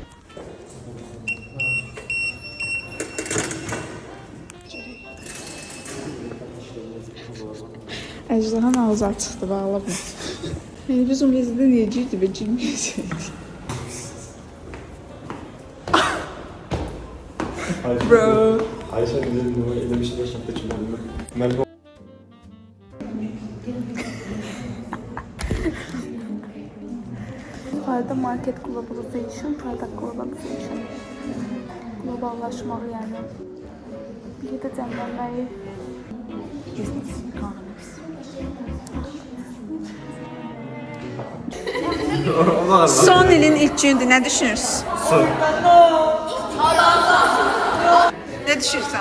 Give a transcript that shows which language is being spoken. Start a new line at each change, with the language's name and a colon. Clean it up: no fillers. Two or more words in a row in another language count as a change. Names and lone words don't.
Azerbaijani: Əcdahan ağzı açıqdır, bağlamır. Yəni biz ümumiyyətlə yeyəcəkdik və cilməyəcəkdik. Bro.
Turkish: Ayşe ile bir şeyler şartta çıkmadım. Ben
English: Yukarıda market globalization, product globalization.
Azerbaijani: Globallaşmaq yəni. Bir də cəmlənməyi.
English: Business economics.
Azerbaijani: Son ilin ilk gündür, nə düşünürsün? Ne düşünürsən?